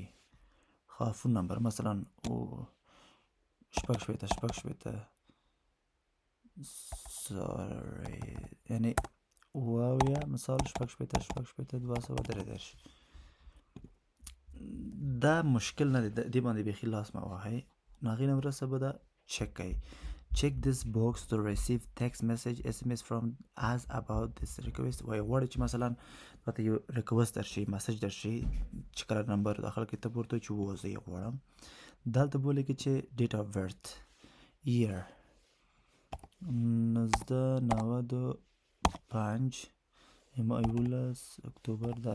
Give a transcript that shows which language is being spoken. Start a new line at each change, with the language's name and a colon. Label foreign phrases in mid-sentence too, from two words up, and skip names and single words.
Pashto: ښه
English: phone number
Pashto: مثلا شپږ شپېته یعنې اووه اویا مثال شپږ شپېته 233. دا مشکل نه دی، دې باندې بیخي لاس مه وهئ. نو هغې نه وروسته به دا چک کوئ.
English: Check this box to receive text message SMS from us about this request.
Pashto: وایي غواړئ چې مثلا راته یو ریکوست درشي، مسج درشي، چې کله نمبر داخل کړئ ته به ورته وایي چې زه یې غواړم. دلته به ولیکئ چې
English: date of birth,
Pashto: year 1995 11 اکتوبر ده.